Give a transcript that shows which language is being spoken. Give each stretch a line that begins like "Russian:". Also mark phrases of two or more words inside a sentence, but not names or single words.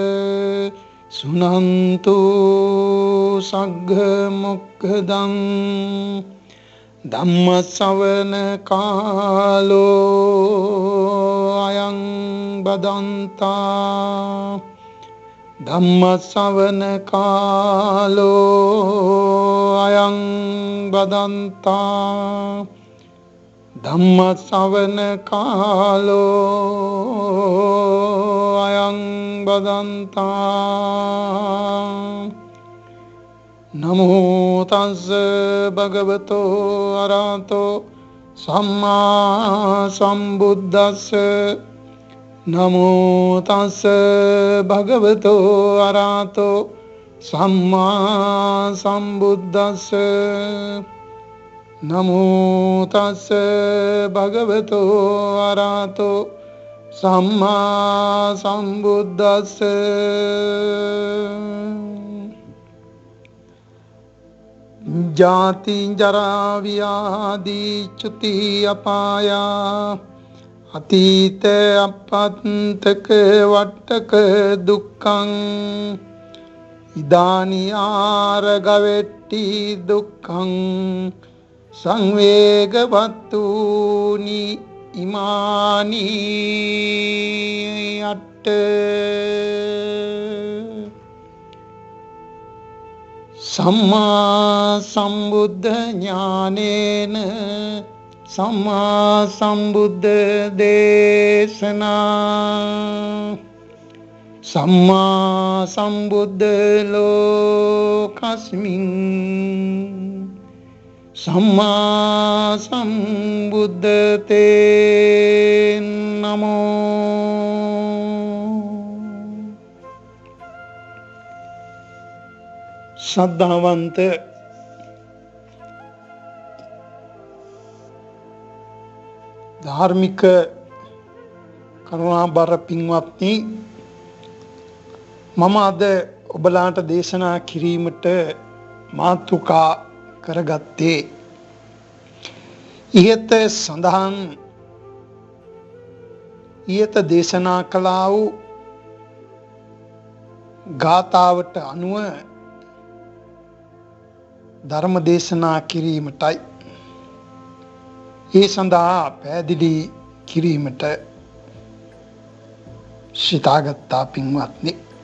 Pali: सुनन्तु सग्मुखदं धम्मश्रवण कालो अयं बदन्ता धम्मश्रवण कालो अयं बदन्ता धम्मश्रवण कालो अयं बदन्ता नमो तस् भगवतो अरहतो सम्मा संबुद्दस्स नमो तस् भगवतो अरहतो सम्मा संबुद्दस्स नमो तस् भगवतो अरहतो सम्मा संबुद्दस्स जाति जरा व्याधि च्युति अपाया अतीत अपन्तक वट्टक दुःखं इदानी आरगवेट्टि दुःखं संवेगवत्तूनि इमानि अट्ट सम्मा संबुद्ध ज्ञानेन सम्मा संबुद्ध देशना सम्मा संबुद्ध लोकस्मिन् सम्मा संबुद्ध ते नमो
Sinhala: ශ්‍රද්ධාවන්ත ධාර්මික කරුණාබර පින්වත්නි මම අද ඔබලාට දේශනා කිරීමට මාතෘකා කරගත්තේ ඉහත සඳහන් ඉහත දේශනා කළා වූ ගාථාවට අනුව ධර්ම දේශනා කිරීමටයි ඒ සඳහා පැහැදිලි කිරීමට සිතාගත්තා පින්වත්නි.